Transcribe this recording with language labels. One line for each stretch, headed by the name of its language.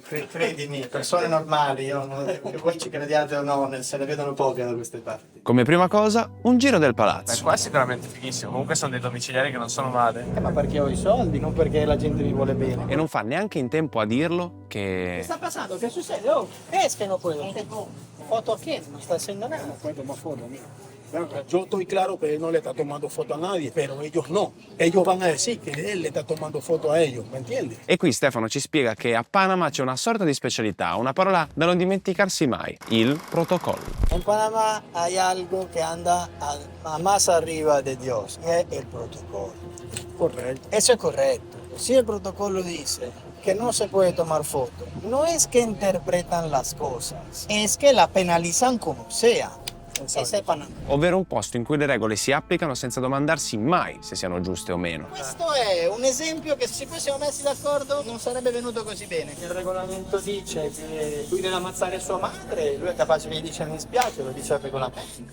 Italian: Credimi, persone normali, voi ci crediate o no, se ne vedono poche da queste parti. Come prima cosa, un giro del Beh, palazzo. qua è sicuramente fighissimo. Comunque sono dei domiciliari che non sono male. Ma perché ho i soldi, non perché la gente mi vuole bene. E non fa neanche in tempo a dirlo che... Che sta passando? Che succede? Oh, escono poi.
Spanish: foto a quién? No está haciendo nada. No puede tomar foto, amigo. Yo estoy claro que él no le está tomando foto a nadie, pero ellos no. Ellos van a decir que él le está tomando foto a ellos, ¿me entiendes?
Italian: E qui Stefano ci spiega che a Panama c'è una sorta di specialità, una parola da non dimenticarsi mai, il protocollo.
Spanish: En Panamá hay algo que anda a más arriba de Dios, y es el protocolo. Correcto. Eso es correcto. Si el protocolo dice que no se puede tomar foto, no es que interpretan las cosas, es que la penalizan como sea. Ese
Italian: è
Spanish: Panama.
Italian: Ovvero un posto in cui le regole si applicano senza domandarsi mai se siano giuste o meno. Questo è un esempio che se ci fossimo messi d'accordo non sarebbe venuto così bene. Il regolamento dice che lui deve ammazzare sua madre, lui è capace che gli dice mi dispiace, lo dice il regolamento.